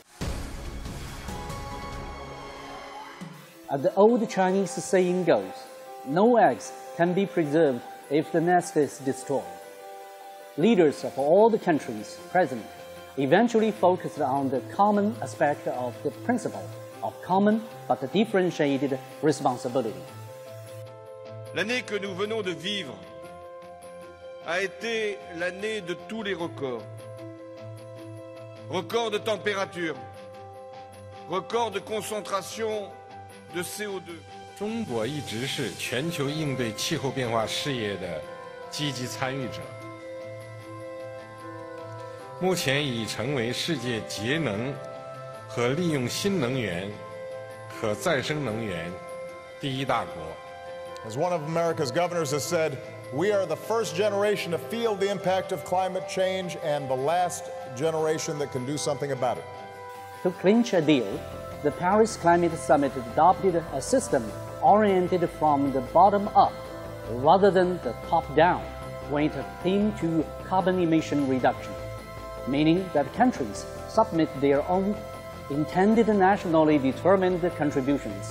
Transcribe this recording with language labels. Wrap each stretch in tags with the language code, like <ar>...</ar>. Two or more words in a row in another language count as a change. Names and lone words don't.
<en>As the old Chinese saying goes, no eggs can be preserved if the nest is destroyed. Leaders of all the countries present eventually focused on the common aspect of the principle of common but differentiated responsibility.</en> <fr>L'année que nous venons de vivre a été l'année de tous les records. Record de température, record de concentration de CO2.</fr> <zh>中国一直是全球应对气候变化事业的积极参与者，目前已成为世界节能和利用新能源、可再生能源第一大国。</zh> <en>As one of America's governors has said, we are the first generation to feel the impact of climate change and the last generation that can do something about it. To clinch a deal, the Paris Climate Summit adopted a system oriented from the bottom up rather than the top down when it came to carbon emission reduction, meaning that countries submit their own intended nationally determined contributions.</en>